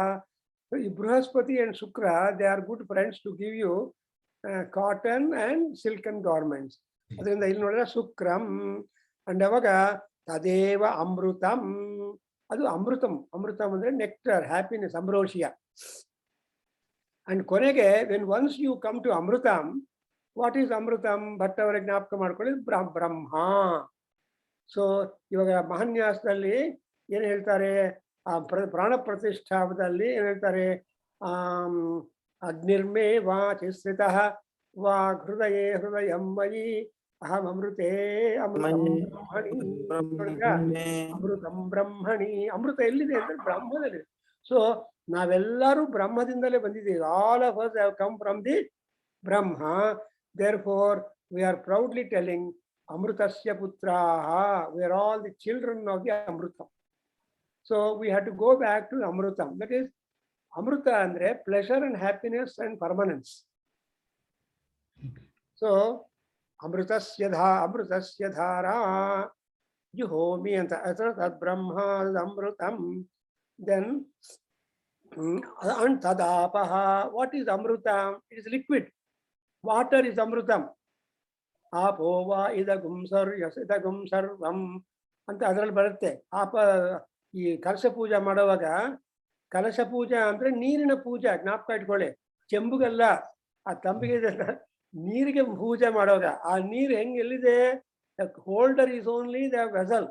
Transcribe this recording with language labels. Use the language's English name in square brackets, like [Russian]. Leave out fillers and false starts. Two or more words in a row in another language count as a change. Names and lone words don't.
[English] ಈ Brihaspati and Shukra they are good friends to give you cotton and silken garments. [Kannada] ಅದರಿಂದ ಇಲ್ಲಿ ನೋಡಿದ್ರೆ ಶುಕ್ರಂ. ಅಂಡ್ ಅವಾಗ [Sanskrit] ತದೇವ ಅಮೃತಂ, [Kannada] ಅದು ಅಮೃತಂ. ಅಮೃತಂ ಅಂದ್ರೆ [English] nectar, happiness, ambrosia. ಅಂಡ್ ಕೊನೆಗೆ when once you come to amrutam, what is amrutam? [Kannada] ಭಟ್ ಅವರ ಜ್ಞಾಪಕ ಮಾಡ್ಕೊಳ್ಳಿ, ಬ್ರಹ್ಮ. ಸೊ ಇವಾಗ ಮಹಾನ್ಯಾಸದಲ್ಲಿ ಏನ್ ಹೇಳ್ತಾರೆ, ಆ ಪ್ರಾಣ ಪ್ರತಿಷ್ಠಾಪದಲ್ಲಿ ಏನ್ ಹೇಳ್ತಾರೆ, [Sanskrit] ಅಗ್ನಿರ್ಮೇ ವಾಚಿಸ್ರಿತಃ ವಾ ಹೃದಯೇ ಹೃದಯಂ ಮಯಿ ಅಹಂ ಅಮೃತೇ ಅಮೃತಂ ಬ್ರಹ್ಮಣಿ. ಅಮೃತಂ ಬ್ರಹ್ಮಣಿ. [Kannada] ಅಮೃತ ಎಲ್ಲಿದೆ ಅಂದ್ರೆ ಬ್ರಹ್ಮದಲ್ಲಿದೆ. ಸೊ ನಾವೆಲ್ಲರೂ ಬ್ರಹ್ಮದಿಂದಲೇ ಬಂದಿದ್ದೀವಿ. [English] all of us have come from the Brahma. Therefore we are proudly telling [Sanskrit] अमृतस्य पुत्राः. [English] We are all the children of the Amruta. So we have to go back to Amrutam. That is, Amruta andre pleasure and happiness and permanence. [Sanskrit] So अमृतस्य धारा जुहोमि अंत तद् ब्रह्म अमृतम्. [English] Then and tadapaha. What is amrutam? It is liquid. Water is amrutam. [Sanskrit] आपो वा इदं सर्वम् [Kannada] ಅಂತ ಅದರಲ್ಲಿ ಬರುತ್ತೆ. ಆಪ ಈ ಕಲಶ ಪೂಜೆ ಮಾಡುವಾಗ, ಕಲಶ ಪೂಜೆ ಅಂದ್ರೆ ನೀರಿನ ಪೂಜೆ, ಜ್ಞಾಪಕ ಇಟ್ಕೊಳ್ಳಿ. ಚೆಂಬುಗಲ್ಲ, ಆ ತಂಬಿಗೆ ನೀರಿಗೆ ಪೂಜೆ ಮಾಡುವಾಗ ಆ ನೀರು ಹೆಂಗ್ ಎಲ್ಲಿದೆ, [English] holder is only the vessel.